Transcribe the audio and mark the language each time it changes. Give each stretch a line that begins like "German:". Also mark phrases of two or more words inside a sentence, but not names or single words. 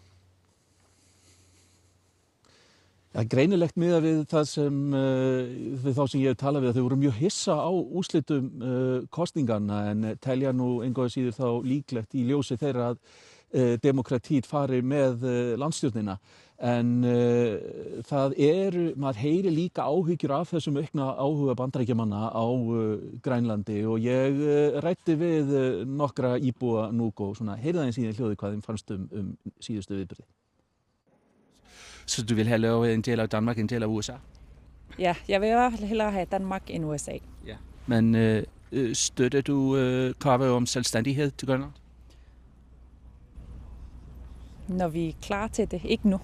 Icelandic: Ja, greinilegt miðað við það sem við þá sem ég hef talað við, þau voru mjög hissa á úrslitum kosninganna en telja nú engu að síður þá líklegt í ljósi þeirra að demokratít fari með landsstjórnina. En maður heyri líka áhyggjur af þessum aukna áhuga Bandaríkjamanna á Grænlandi og ég ræddi við nokkra íbúa Nuuk og svona heyrði aðeins í hljóði hvað þeim fannst síðustu viðburði.
Danish: Så du vil hellere en del af Danmark, en del af USA? Ja, jeg vil i hvert fald hellere have Danmark end USA. Ja. Men støtter du kravet om selvstændighed til Grønland? Når vi er klar til det, ikke nu.